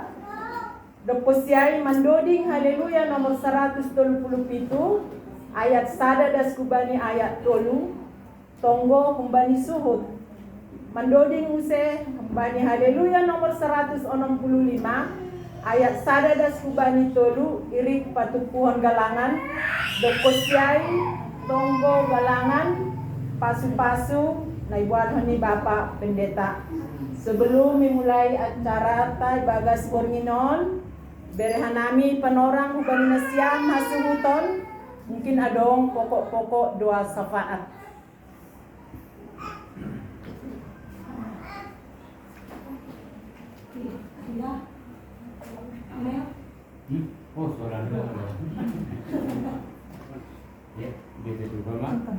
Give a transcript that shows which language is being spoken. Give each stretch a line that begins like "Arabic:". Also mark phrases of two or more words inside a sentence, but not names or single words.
Batak Simalungun: Dokusyai mandoding haleluya nomor 137 ayat sada das kubani ayat 3 tonggo humbani suhut mandoding use humbani haleluya nomor 165 ayat sada das kubani tolu irik patupuhon galangan dokusyai tonggo galangan pasu-pasu na ibuat hani Bapak Pendeta.
Indonesian: Sebelum memulai acara
Batak Simalungun: tay Bagas Bornginon berehanami penorang hubani nasiam hasuhuton mungkin adong
Indonesian: pokok-pokok doa syafaat. Oh, suara anda ya, gitu juga mak.